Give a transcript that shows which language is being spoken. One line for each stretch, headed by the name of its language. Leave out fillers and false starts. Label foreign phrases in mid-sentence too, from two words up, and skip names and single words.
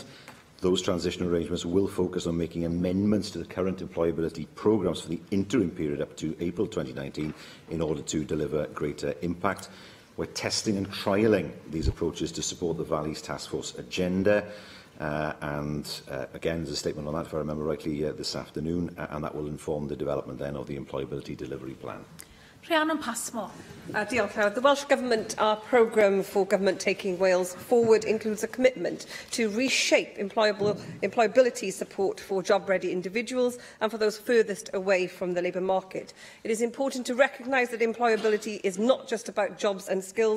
English: Those transition arrangements will focus on making amendments to the current employability programmes for the interim period up to April 2019 in order to deliver greater impact. We're testing and trialling these approaches to support the Valley's Task Force agenda. Again, there's a statement on that, if I remember rightly, this afternoon, and that will inform the development then of the employability delivery plan. Rhiannon Passmore. Diolch. The Welsh Government, our programme for government taking Wales forward includes a commitment to reshape employability support for job-ready individuals and for those furthest away from the labour market. It is important to recognise that employability is not just about jobs and skills.